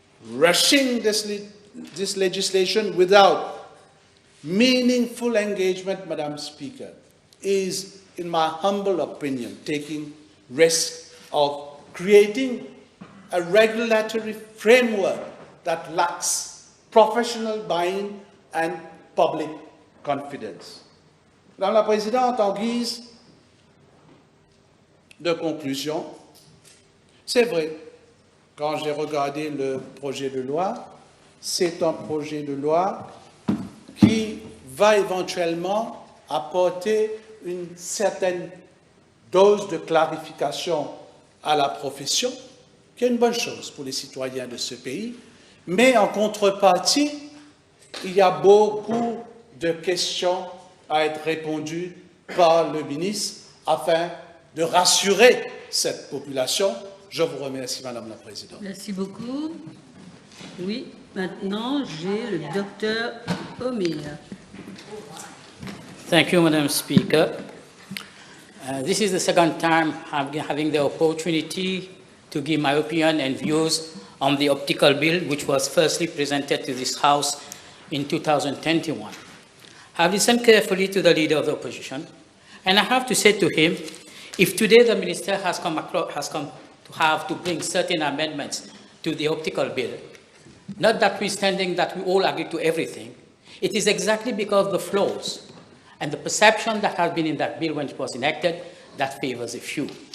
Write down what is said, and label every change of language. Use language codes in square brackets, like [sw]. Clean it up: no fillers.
[en] Rushing this legislation without meaningful engagement, Madam Speaker, is, in my humble opinion, taking risk of creating a regulatory framework that lacks professional buy-in and public confidence. [fr] Madame la Présidente, en guise de conclusion. C'est vrai, quand j'ai regardé le projet de loi, c'est un projet de loi qui va éventuellement apporter une certaine dose de clarification à la profession, qui est une bonne chose pour les citoyens de ce pays, mais en contrepartie, il y a beaucoup de questions à être répondues par le ministre afin de rassurer cette population. Je vous remercie, Madame la Présidente. Merci beaucoup. Oui, maintenant, j'ai le docteur Omir. [en] Thank you, Madam Speaker. This is the second time I'm having the opportunity to give my opinion and views on the optical bill, which was firstly presented to this House in 2021. I've listened carefully to the Leader of the Opposition, and I have to say to him, if today the Minister has come to have to bring certain amendments to the optical bill, not notwithstanding that we all agree to everything, it is exactly because of the flaws and the perception that has been in that bill when it was enacted that favors a few.